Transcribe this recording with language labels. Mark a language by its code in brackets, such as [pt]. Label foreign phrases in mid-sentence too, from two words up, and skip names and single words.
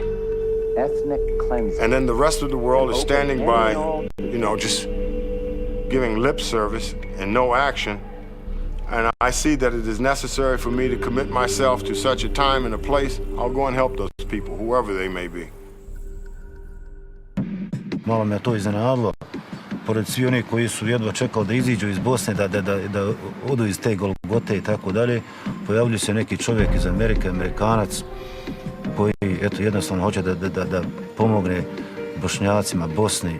[en] Ethnic cleansing. And then the rest of the world is standing by, just giving lip service and no action. And I see that it is necessary for me to commit myself to such a time and a place. I'll go and help those people, whoever they may be. [bs] Malo me to iznenadilo. Pored svi oni koji su jedva čekali da iziđu iz Bosne, da odu iz te Golgote i tako dalje, pojavljuje se neki čovjek iz Amerike, Amerikanac, koji jednostavno hoće da pomogne Bošnjacima, Bosni.